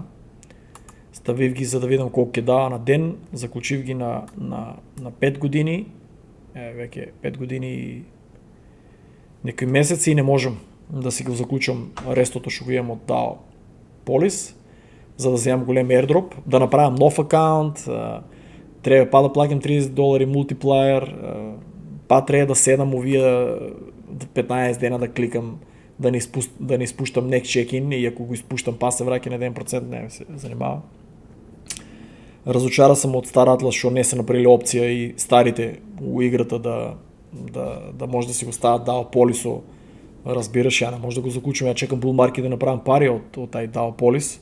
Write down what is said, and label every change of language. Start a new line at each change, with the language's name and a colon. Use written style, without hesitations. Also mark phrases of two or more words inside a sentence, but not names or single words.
Macedonian: Ставив ги за да видам колку ќе дава на ден, заклучив ги на 5 години, веќе 5 години и некои месеци и не можам да си го заклучам рестото што го имам од DAO Polis, за да земам голем airdrop, да направам нов акаунт, треба па да плакам $30 мултиплаер, па треба да седам овие 15 дена да кликам, да не испуштам
English: next check-in
Macedonian: и ако го испуштам па се враќа на 1%, не ме се занимава. Разочара сам од Star Atlas што не се направили опција и старите у играта да може да си го стават DAO Polis-о. Разбираш, ја не може да го заклучам, ја чекам
English: bull market
Macedonian: да направам пари од тај DAO Polis.